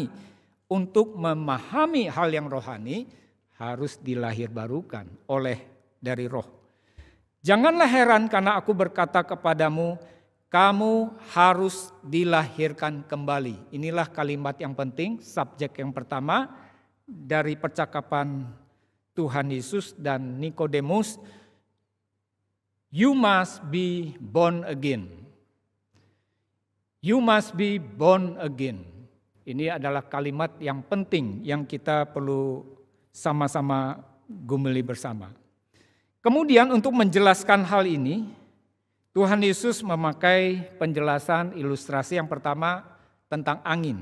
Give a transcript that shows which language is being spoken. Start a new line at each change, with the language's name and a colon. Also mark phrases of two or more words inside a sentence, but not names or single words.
Indonesian: Untuk memahami hal yang rohani harus dilahirbarukan oleh dari roh. Janganlah heran karena aku berkata kepadamu, kamu harus dilahirkan kembali. Inilah kalimat yang penting, subjek yang pertama dari percakapan Tuhan Yesus dan Nikodemus.
English: You must be born again. You must be born again.
Indonesian: Ini adalah kalimat yang penting yang kita perlu sama-sama gumuli bersama. Kemudian untuk menjelaskan hal ini, Tuhan Yesus memakai penjelasan ilustrasi yang pertama tentang angin.